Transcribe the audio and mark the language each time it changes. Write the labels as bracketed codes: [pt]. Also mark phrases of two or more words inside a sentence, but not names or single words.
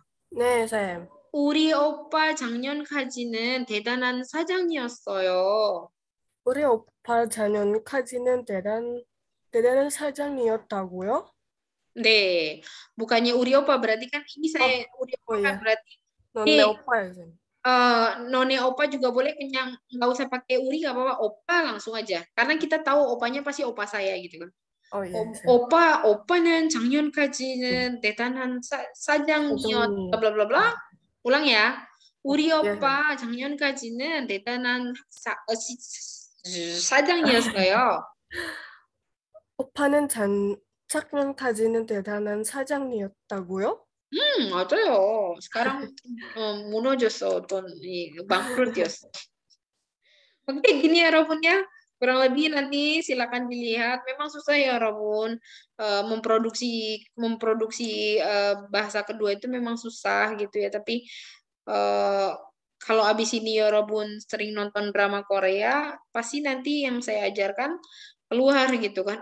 [ko] 네, 쌤. 우리 오빠 작년까지는 대단한 사장이었어요. 우리 오빠 작년까지는 대단한 사장이었다고요? [id] 네. bukannya [ko] 우리 오빠 [id] berarti kan ini saya [ko] 우리 오빠 [id] iya. berarti [ko] 너네 오빠야, 쌤. 너네 오빠 [id] juga boleh, kenyang nggak usah pakai uri nggak apa-apa, opa langsung aja karena kita tahu opanya pasti opa saya gitu kan. [ko] 오빠는 작년까지는 대단한 사장이었 bla bla bla. [id] ulang ya. [ko] 우리 오빠 작년까지는 대단한 사장이었어요. 오빠는 작년까지는 대단한 사장이었다고요? 맞아요. sekarang 무너졌어, [id] bangkrut. Oke, gini ya Robun ya. Kurang lebih nanti silakan dilihat. Memang susah ya Robun, memproduksi bahasa kedua itu memang susah gitu ya. Tapi kalau abis ini ya Robun sering nonton drama Korea, pasti nanti yang saya ajarkan keluar gitu kan.